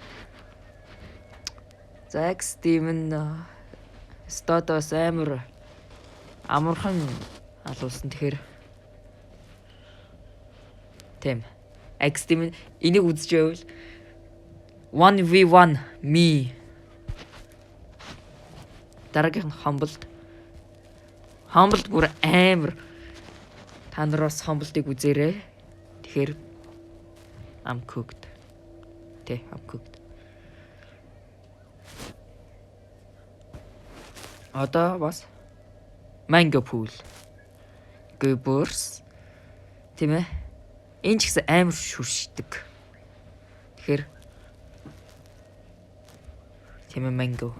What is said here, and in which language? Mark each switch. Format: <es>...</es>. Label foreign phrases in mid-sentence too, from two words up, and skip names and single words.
<mn>За X Demon статус амар амархан алуулсан тэгэхээр тэм X Demon энийг үзэж байвал</mn> <en>1v1 me.</en> <mn>Дараагийнх нь Humbled бүр амар. Та нар бас Humbled-ыг үзээрэй. Тэгэхээр</mn> <en>I'm cooked. I'm cooked.</en> <mn>Одоо бас Mango Pool. Goobers. Тийм ээ. Энэ ч гэсэн амар шүршдэг. Тэгэхээр тийм ээ Mango.</mn>